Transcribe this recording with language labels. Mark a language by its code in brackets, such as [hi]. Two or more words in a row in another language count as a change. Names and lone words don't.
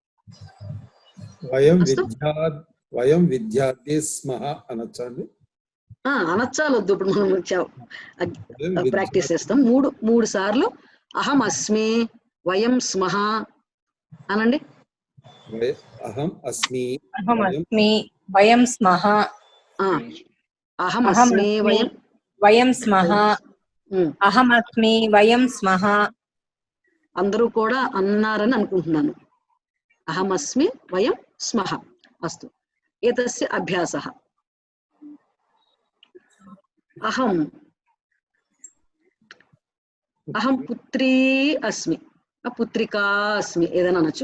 [sa] వయం విద్యార్థి స్మః [te] అనొచ్చండి. అనొచ్చాలొద్దు, ఇప్పుడు మనం ప్రాక్టీస్ చేస్తాం. మూడు సార్లు [sa] అహం అస్మి, వయం స్మః [te] అనండి. [sa] अहम् अस्मि अहमस्मि वयं स्मः अहमस्मि वयं स्मः अहमस्मि वयं स्मः [te] అందరూ కూడా అన్నారని అనుకుంటున్నాను. [sa] అహమస్మి వయం స్మః. అస్తు ఏతస్య అభ్యాసః. అహం అహం పుత్రీ అస్మి పుత్రికా అస్మి [te] ఏదైనా అనొచ్చు.